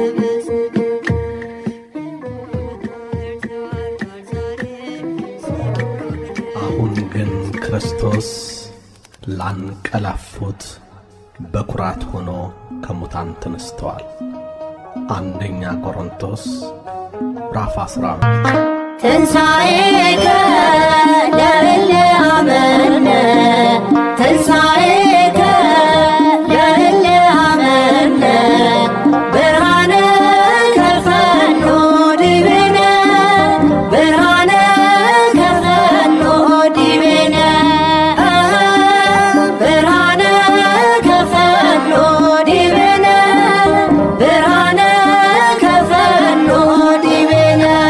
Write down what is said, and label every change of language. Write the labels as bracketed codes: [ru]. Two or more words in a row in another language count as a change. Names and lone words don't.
[am] አሁን ግን ክርስቶስ ላንቀላፉት በኩራት ሆኖ ከሙታን ተነስተዋል። አንደኛ ቆሮንቶስ ምዕራፍ 15 [gez] ትንሣኤከ ለእለ አመነ ትንሣኤከ ለእለ አመነ ብርሃነ ከፈኖ ዲቤነ ብርሃነ ከፈኖ ዲቤነ ብርሃነ ከፈኖ ዲቤነ ብርሃነ ከፈኖ ዲቤነ